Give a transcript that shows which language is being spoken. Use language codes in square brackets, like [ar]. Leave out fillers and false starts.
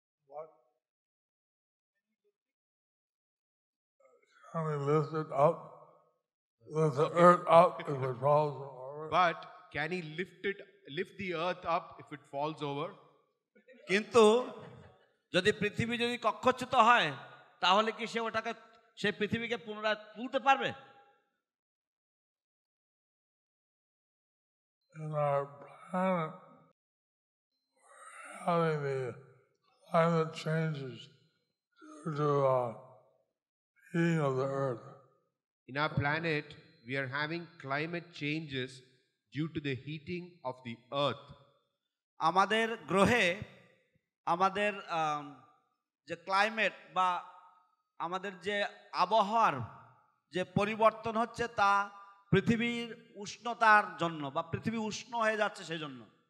[en] What? Can he lift it up? Lift the earth up if it falls from orbit? But can he lift the earth up if it falls over? [bn] কিন্তু যদি পৃথিবী যদি কক্ষচ্যুত হয় তাহলে কি সে ওটাকে সেই পৃথিবীকে পুনরায় তুলতে পারবে? [en] In our planet, having the climate changes due to heating of the earth. In our planet, we are having climate changes due to the heating of the earth. [bn] আমাদের গ্রহে আমাদের যে ক্লাইমেট বা আমাদের যে আবহাওয়ার যে পরিবর্তন হচ্ছে তা পৃথিবীর উষ্ণতার জন্য বা পৃথিবী উষ্ণ হয়ে যাচ্ছে সেজন্য।